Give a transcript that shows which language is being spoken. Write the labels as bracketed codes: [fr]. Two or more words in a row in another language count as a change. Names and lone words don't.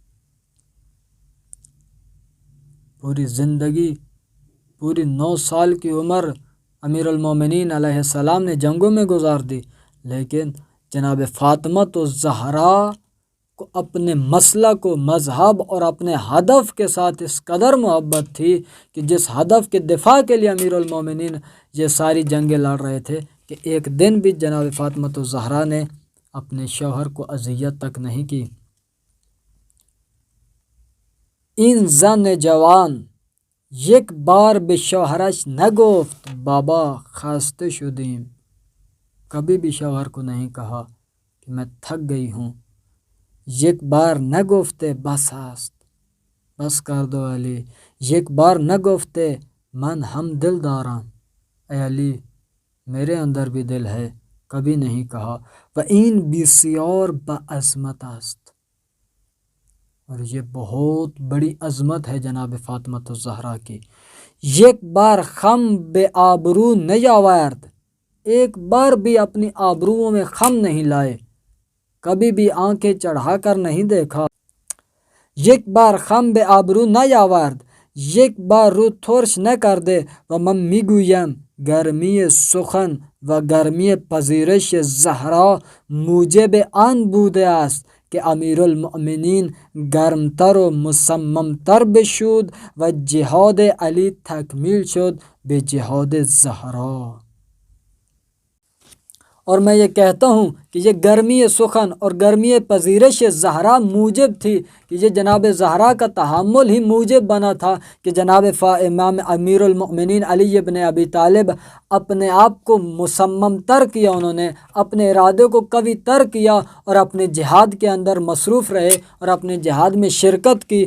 [ur] پوری زندگی، پوری 9 سال کی عمر امیر المومنین علیہ السلام نے جنگوں میں گزار دی، لیکن جناب فاطمۃ الزہرا کو اپنے مسلک و مذہب اور اپنے ہدف کے ساتھ اس قدر محبت تھی کہ جس ہدف کے دفاع کے لیے امیر المومنین یہ ساری جنگیں لڑ رہے تھے، کہ ایک دن بھی جناب فاطمۃ الزہرا نے اپنے شوہر کو اذیت تک نہیں کی۔ [fa] این زن جوان، یک بار به شوهرش نگفت بابا خسته شدیم. [ur] کبھی بھی شوہر کو نہیں کہا کہ میں تھک گئی ہوں. [fa] یک بار نگفته بس است، [ur] بس کر دو علی. [fa] یک بار نگفته من هم دل دارم، [ur] اے علی میرے اندر بھی دل ہے، کبھی نہیں کہا. [fa] و این بسیار با عظمت است، [ur] اور یہ بہت بڑی عظمت ہے جناب فاطمہ الزہرا کی. [fa] یک بار خم به آبرو نیاورد، [ur] ایک بار بھی اپنی آبروؤں میں خم نہیں لائے، کبھی بھی آنکھیں چڑھا کر نہیں دیکھا. [fa] یک بار خم به آبرو نیاورد، یک بار رو ترش نکرده. و من میگویم گرمی سخن و گرمی پذیرش زهرا موجب آن بوده است که امیرالمؤمنین گرمتر و مصممتر بشود و جهاد علی تکمیل شد به جهاد زهرا. [ur] اور میں یہ کہتا ہوں کہ یہ گرمی سخن اور گرمی پذیرش زہرا موجب تھی کہ یہ جناب زہرا کا تحمل ہی موجب بنا تھا کہ جناب امام امیر المؤمنین علی ابن ابی طالب اپنے آپ کو مصمم تر کیا، انہوں نے اپنے ارادے کو قوی تر کیا اور اپنے جہاد کے اندر مصروف رہے اور اپنے جہاد میں شرکت کی.